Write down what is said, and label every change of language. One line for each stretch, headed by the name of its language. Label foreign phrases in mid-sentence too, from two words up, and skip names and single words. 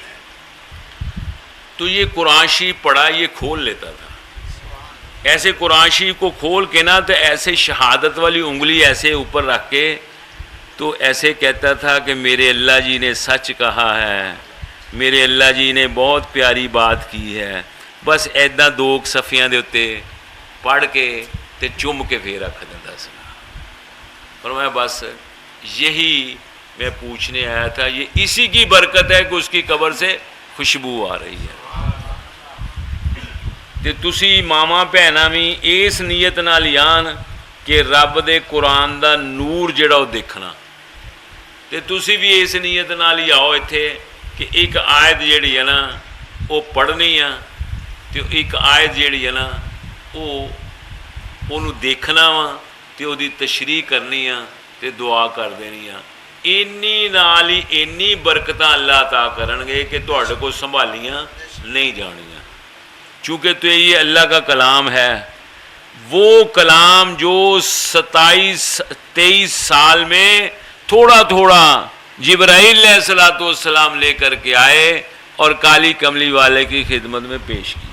Urdu: تو یہ قرآن شریف پڑھا یہ کھول لیتا تھا، ایسے قرآن شریف کو کھول کے نا تو ایسے شہادت والی انگلی ایسے اوپر رکھ کے تو ایسے کہتا تھا کہ میرے اللہ جی نے سچ کہا ہے، میرے اللہ جی نے بہت پیاری بات کی ہے،
Punjabi: بس ایداں دو صفیاں دے اتے پڑھ کے تے چم کے پھر رکھ دیتا سا۔
Urdu: اور میں بس یہی میں پوچھنے آیا تھا، یہ اسی کی برکت ہے کہ اس کی قبر سے خوشبو آ رہی ہے۔
Punjabi: تے تسی ماما بھیناں بھی اس نیت نال یان کہ رب دے قرآن دا نور جڑا وہ دیکھنا، تے تسی بھی اس نیت نال ہی آؤ اتھے کہ ایک آیت جیڑی ہے نا وہ پڑھنی ہے، تے ایک آیت جیڑی ہے نا وہ دیکھنا وا تے وہ دی تشریح کرنی ہے تے دعا کر دینی ہے۔ اینی نال ہی اینی برکتاں اللہ عطا کرن گے کہ تہاڈے کو سنبھالیاں نہیں جانیاں،
Urdu: چونکہ تو یہ اللہ کا کلام ہے، وہ کلام جو 27-23 سال میں تھوڑا تھوڑا جبرائیل علیہ السلام لے کر کے آئے اور کالی کملی والے کی خدمت میں پیش کیا۔